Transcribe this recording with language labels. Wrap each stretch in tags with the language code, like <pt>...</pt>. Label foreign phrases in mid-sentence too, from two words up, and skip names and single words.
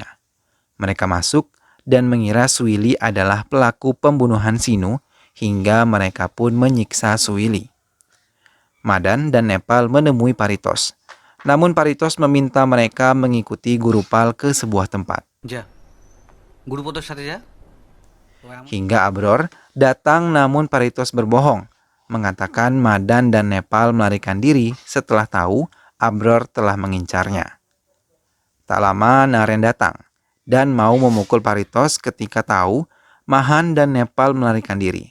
<id>Mereka masuk dan mengira Suili adalah pelaku pembunuhan Sinu hingga mereka pun menyiksa Suili. Madan dan Nepal menemui Paritos. Namun Paritos meminta mereka mengikuti Gurupal ke sebuah tempat.</id> <bn>যা গুরুপদর সাথে যা</bn> <id>Hingga Abror datang namun Paritos berbohong, mengatakan Madan dan Nepal melarikan diri setelah tahu Abror telah mengincarnya. Tak lama Naren datang dan mau memukul Paritos ketika tahu Mahan dan Nepal melarikan diri.</id>